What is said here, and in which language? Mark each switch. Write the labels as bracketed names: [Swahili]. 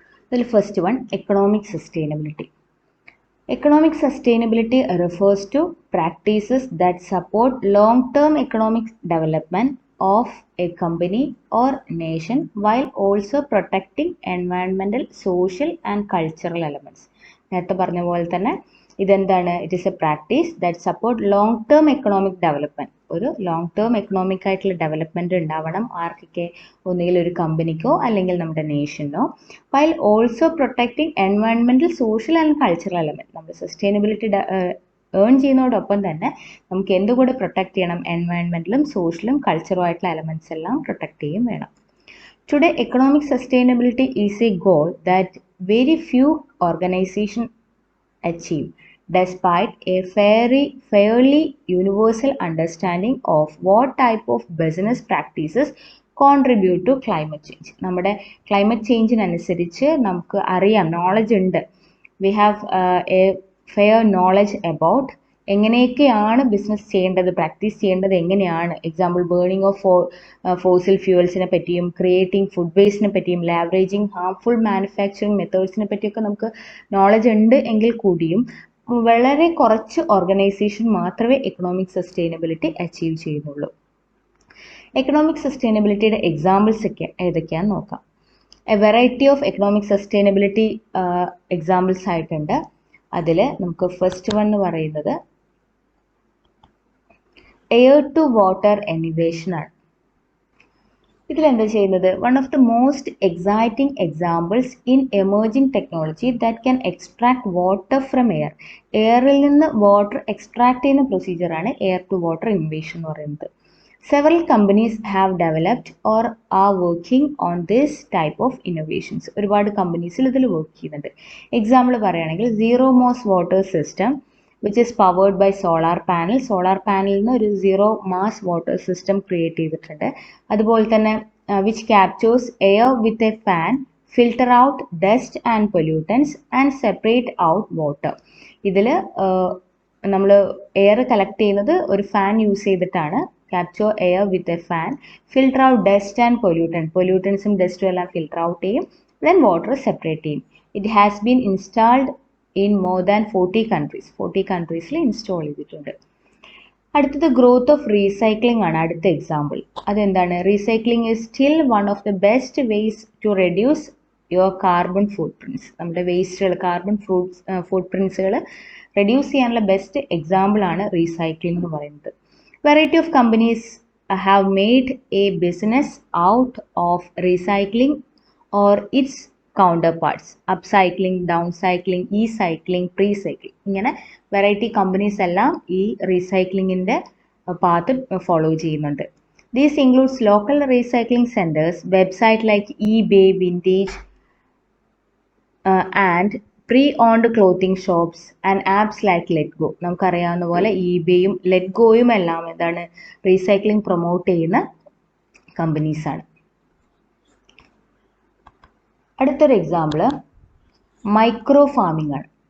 [Malayalam] അതിൽ first one economic sustainability. [English] Economic sustainability refers to practices that support long-term economic development of a company or nation while also protecting environmental, social and cultural elements. [Malayalam] നേരത്തെ പറഞ്ഞ പോലെ തന്നെ ഇതെന്താണ്? [English] It is a practice that support long term economic development. [Malayalam] ഒരു long term economic ആയിട്ടുള്ള development ഉണ്ടാവണം ആർക്കൊക്കെ? ഒന്നുകിൽ ഒരു കമ്പനിക്കോ അല്ലെങ്കിൽ നമ്മുടെ നേഷനോ. [English] While also protecting എൻവയൺമെന്റൽ, social and cultural element. [Malayalam] നമ്മൾ സസ്റ്റൈനബിലിറ്റി ഏൺ ചെയ്യുന്നതോടൊപ്പം തന്നെ നമുക്ക് എന്തുകൂടെ പ്രൊട്ടക്ട് ചെയ്യണം? എൻവയൺമെന്റലും സോഷ്യലും കൾച്ചറും ആയിട്ടുള്ള എലമെന്റ്സ് എല്ലാം പ്രൊട്ടക്ട് ചെയ്യും വേണം. [English] Today, economic sustainability is a goal that very few organizations achieve, despite a fairly universal understanding of what type of business practices contribute to climate change. [Malayalam] നമ്മുടെ climate ചേഞ്ചിനനുസരിച്ച് നമുക്ക് അറിയാം, നോളജ് ഉണ്ട്. [English] We have a fair knowledge about [Malayalam] എങ്ങനെയൊക്കെയാണ് business ചെയ്യേണ്ടത്, practice ചെയ്യേണ്ടത് എങ്ങനെയാണ്. Example burning of fossil ഫ്യൂവൽസിനെ പറ്റിയും creating food വേസ്റ്റിനെ പറ്റിയും ലാവറേജിങ് ഹാർംഫുൾ മാനുഫാക്ചറിങ് മെത്തേഡ്സിനെ പറ്റിയൊക്കെ നമുക്ക് നോളജ് ഉണ്ട് എങ്കിൽ കൂടിയും വളരെ കുറച്ച് ഓർഗനൈസേഷൻ മാത്രമേ എക്കണോമിക് സസ്റ്റൈനബിലിറ്റി അച്ചീവ് ചെയ്യുന്നുള്ളൂ. എക്കണോമിക് സസ്റ്റൈനബിലിറ്റിയുടെ എക്സാമ്പിൾസ് ഒക്കെ ഏതൊക്കെയാണെന്ന് നോക്കാം. [English] A variety of economic sustainability examples ആയിട്ടുണ്ട്. [Malayalam] അതിൽ നമുക്ക് ഫസ്റ്റ് വൺ എന്ന് പറയുന്നത് എയർ ടു വാട്ടർ ഇന്നോവേഷൻ ആണ്. ഇതിലെന്താ ചെയ്യുന്നത്? [English] One of the most exciting examples in emerging technology that can extract water from air. [Malayalam] എയറിൽ നിന്ന് വാട്ടർ എക്സ്ട്രാക്ട് ചെയ്യുന്ന പ്രൊസീജിയറാണ് എയർ ടു വാട്ടർ ഇന്നോവേഷൻ എന്ന് പറയുന്നത്. [English] Several companies have developed or are working on this type of innovations. [Malayalam] ഒരുപാട് കമ്പനീസിൽ ഇതിൽ work ചെയ്യുന്നുണ്ട്. Example പറയുകയാണെങ്കിൽ zero MOS water system [English] Which is powered by solar panel. [Malayalam] Solar പാനലിൽ നിന്ന് ഒരു zero mass water system create ചെയ്തിട്ടുണ്ട്. അതുപോലെ തന്നെ [English] Which captures air with a fan, filter out dust and pollutants and separate out water. [Malayalam] ഇതിൽ നമ്മൾ air collect ചെയ്യുന്നത് ഒരു ഫാൻ യൂസ് ചെയ്തിട്ടാണ്. [English] capture air with a fan, filter out dust and pollutants [Malayalam] dustum എല്ലാം filter out ചെയ്യും, [English] then water separate ചെയ്യും. It has been installed in more than 40 countries. 40 countries [Malayalam] install ചെയ്തിട്ടുണ്ട്. അടുത്തത് ഗ്രോത്ത് ഓഫ് റീസൈക്ലിംഗ് ആണ് അടുത്ത example. അതെന്താണ്? [English] Recycling is still one of the best ways to reduce your carbon footprints. [Malayalam] നമ്മുടെ വേസ്റ്റുകൾ, carbon food പ്രിൻറ്റ്സുകൾ reduce ചെയ്യാനുള്ള best example ആണ് recycling എന്ന് പറയുന്നത്. [English] Variety of companies have made a business out of recycling or its counterparts, upcycling, downcycling, e-cycling, pre-cycling. [Malayalam] ഇങ്ങനെ variety companies എല്ലാം ഈ റീസൈക്ലിങ്ങിൻ്റെ path follow ചെയ്യുന്നുണ്ട്. [English] These includes local recycling centers, websites like eBay, Vintage, and pre-owned clothing shops and apps like Letgo. [Malayalam] നമുക്കറിയാവുന്ന പോലെ ഇബേയും ലെറ്റ്ഗോയും എല്ലാം എന്താണ്? Recycling promote ചെയ്യുന്ന കമ്പനീസാണ്. അടുത്തൊരു എക്സാമ്പിൾ മൈക്രോ ഫാമിംഗ് ആണ്.